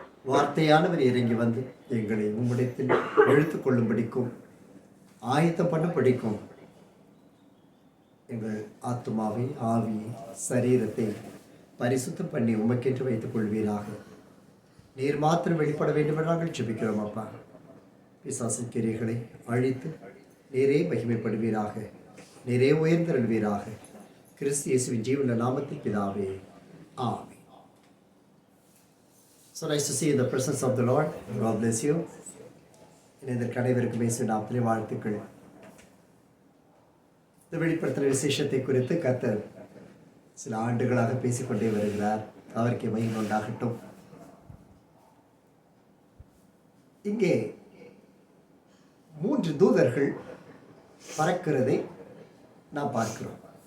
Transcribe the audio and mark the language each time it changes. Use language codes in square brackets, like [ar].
[ta] வார்த்தையானவர் இறங்கி வந்து எங்களை உம்முடையத்தில் எழுத்துக் கொள்ளும்படிக்கும் ஆயத்தம் பண்ணும்படிக்கும் எங்கள் ஆத்மாவை, ஆவி, சரீரத்தை பரிசுத்தம் பண்ணி உமக்கென்று வைத்துக் கொள்வீராக. நீர் மாத்திரம் வெளிப்பட வேண்டும் என்று நாங்கள் ஜெபிக்கிறோம். அப்பா, பிசாசின் கிரியைகளை அழித்து நீரே மகிமைப்படுவீராக, நீரே உயர்ந்தருள்வீராக. கிறிஸ்து இயேசுவின் ஜீவன நாமத்தில் பிதாவே, ஆமென். [en] So nice to see you in the presence of the Lord. God bless you. [ta] இதற்கு அனைவருக்கும் இயேசுவின் நாமத்திலே வாழ்த்துக்கள். இந்த வெளிப்படுத்துகிற விசேஷத்தை குறித்து கர்த்தர் சில ஆண்டுகளாக பேசிக்கொண்டே வருகிறார். அவருக்கு மகிமை உண்டாகட்டும். இங்கே 3 தூதர்கள் பறக்கிறதை நாம் பார்க்கிறோம்.